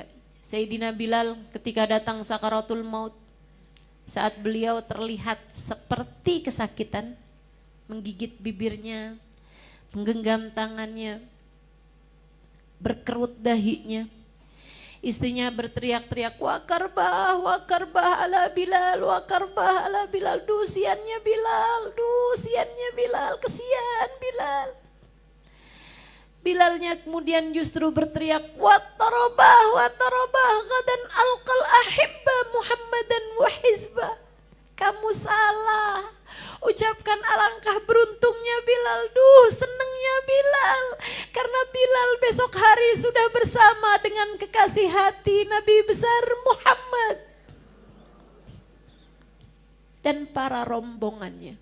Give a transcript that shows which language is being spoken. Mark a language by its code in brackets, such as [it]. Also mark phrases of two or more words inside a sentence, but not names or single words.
[id] Sayyidina Bilal ketika datang sakaratul maut, saat beliau terlihat seperti kesakitan, menggigit bibirnya, menggenggam tangannya, berkerut dahinya. Istrinya berteriak-teriak, [ar] واكرباه على بلال واكرباه على بلال. [id] Dusiannya Bilal, dusiannya Bilal, kesian Bilal. Bilalnya kemudian justru berteriak, [ar] واطرباه غدا ألقى الأحبة محمدا وحزبه. [id] Kamu salah, ucapkan alangkah beruntungnya Bilal, senangnya Bilal, karena Bilal besok hari sudah bersama dengan kekasih hati Nabi besar Muhammad dan para rombongannya.